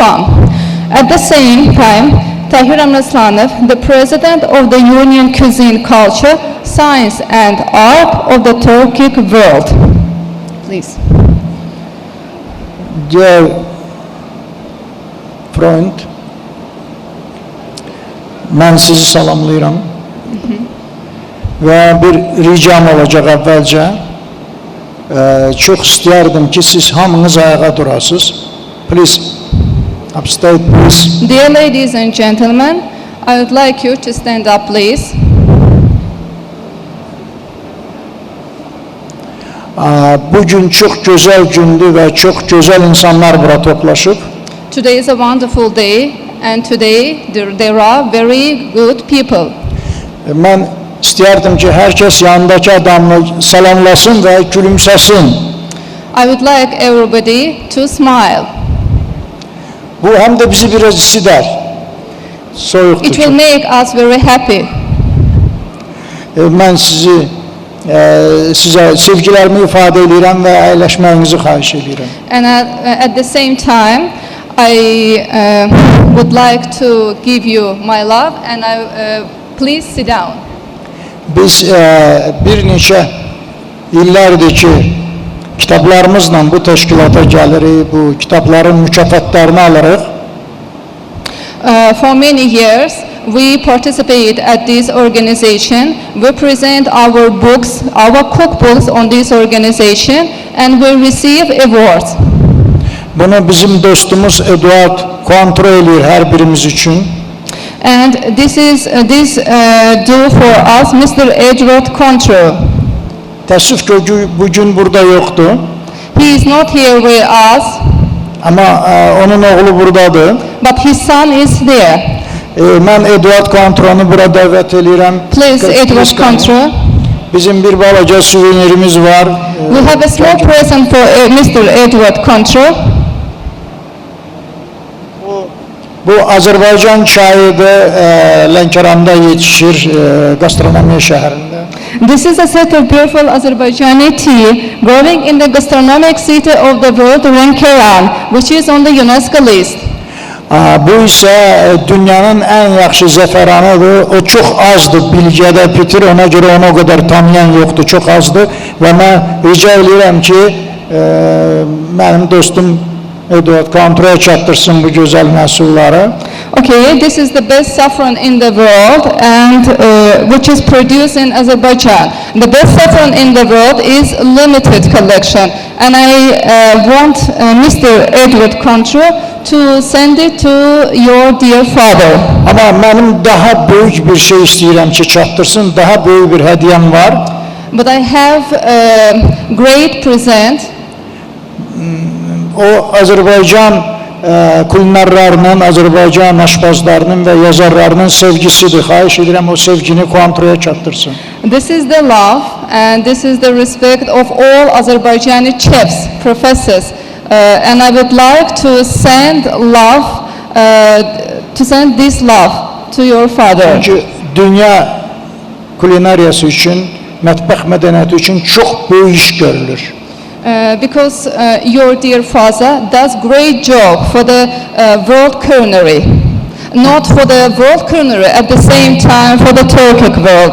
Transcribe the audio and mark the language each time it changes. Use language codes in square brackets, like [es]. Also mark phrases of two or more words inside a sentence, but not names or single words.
[en] At the same time, Tahir Amiraslanov, the president of the Union Cuisine Culture, Science and Art of the Turkic World. Please. Dear friend, [az] mən sizi salamlayıram və bir ricam olacaq əvvəlcə. Çox istəyərdim ki, siz hamınız ayağa durasınız. [en] Please, upstate please. Dear ladies and gentlemen, I would like you to stand up, please. [az] Bugün çox gözəl gündür və çox gözəl insanlar bura toplaşıb. [en] Today is a wonderful day, and today there are very good people. [az] Mən istəyərdim ki, hər kəs yanındakı adamı salamlasın və gülümsəsin. [en] I would like everybody to smile. [az] Bu həm də bizi biraz isidər. Soyuqdur. [en] It will make us very happy. [az] Mən sizə sevgilərimi ifadə edirəm və əyləşməyinizi xahiş edirəm. [en] And at the same time, I would like to give you my love, and please sit down. [az] Biz bir neçə illərdir ki, kitablarımızla bu təşkilata gəlirik, bu kitabların mükafatlarını alırıq. [en] For many years, we participate at this organization. We present our books, our cookbooks on this organization, and we receive awards. [az] Bunu bizim dostumuz Eduard kontrol edir hər birimiz üçün. [en] And this do for us Mr. Edward Control. [az] Təəssüf ki, bugün burada yoxdur. [en] He is not here with us. [az] Amma onun oğlu buradadır. [en] But his son is there. [az] Mən Eduard Kontrol'u bura dəvət edirəm. [en] Please, Edward Control. [az] Bizim bir balaca suvenirimiz var. [en] We have a small present for Mr. Edward Control. [az] Bu Azerbaycan çayıdır, Lənkəranda yetişir, gastronomiya şəhərində. [en] This is a set of beautiful Azerbaijani tea growing in the gastronomic city of the world, Lənkəran, which is on the UNESCO list. [az] Bu isə dünyanın ən yaxşı zəfəranıdır. O çox azdır bilgədə bitir, ona görə onu o qədər tanıyan yoxdur, çox azdır. Və mən rica edirəm ki, mənim dostum Eduard kontrol çatdırsın bu gözəl məhsulları. [en] Okay, this is the best saffron in the world, and which is produced in Azerbaijan. The best saffron in the world is limited collection, and I want Mr. Edward Control to send it to your dear father. [az] Amma mənim daha böyük bir şey istəyirəm ki, çatdırsın, daha böyük bir hədiyəm var. [en] But I have a great present. [az] O Azərbaycan kulinarlarının, Azərbaycan aşpazlarının və yazarlarının sevgisidir. Xahiş edirəm o sevgini kontrola çatdırsın. [en] This is the love and this is the respect of all Azerbaijani chefs, professors, and I would like to send this love to your father. [az] Çünki dünya kulinariyası üçün, mətbəx mədəniyyəti üçün çox böyük iş görülür. [en] Because your dear father does great job for the world culinary, not for the world culinary, at the same time for the Turkic world.